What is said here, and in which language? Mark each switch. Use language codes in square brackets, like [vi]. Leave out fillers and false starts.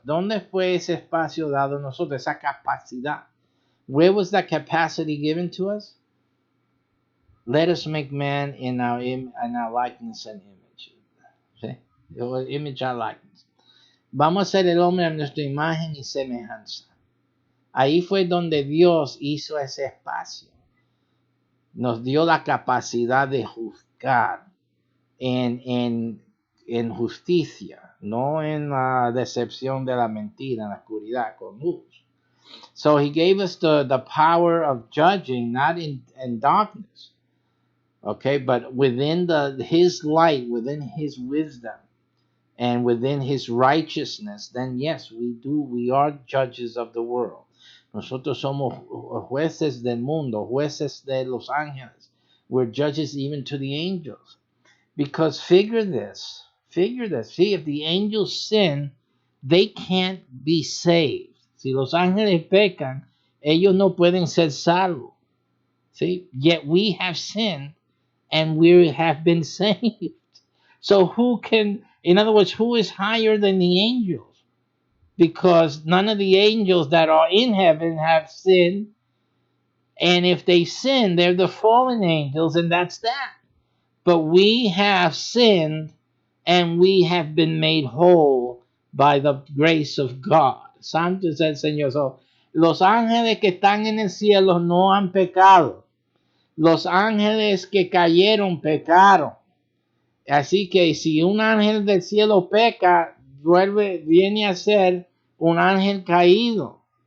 [es] ¿Dónde fue ese espacio dado a nosotros, esa capacidad? [en] Where was that capacity given to us? Let us make man in our likeness and image. ¿Sí? Image and likeness. [es] Vamos a hacer el hombre a nuestra imagen y semejanza. Ahí fue donde Dios hizo ese espacio. Nos dio la capacidad de juzgar en justicia, no en la decepción de la mentira, en la oscuridad, con luz. [en] So he gave us the power of judging, not in darkness. Okay, but within his light, within his wisdom, and within his righteousness, then yes, we are judges of the world. [es] Nosotros somos jueces del mundo, jueces de los ángeles. [en] We're judges even to the angels. Because figure this. See, if the angels sin, they can't be saved. [es] Si los ángeles pecan, ellos no pueden ser salvos. [en] See, yet we have sinned and we have been saved. So who can, in other words, who is higher than the angels? Because none of the angels that are in heaven have sinned. And if they sin, they're the fallen angels, and that's that. But we have sinned and we have been made whole by the grace of God. [es] Santo es el Señor. So, los ángeles que están en el cielo no han pecado. Los ángeles que cayeron pecaron. Así que si un ángel del cielo peca, viene a ser un ángel caído.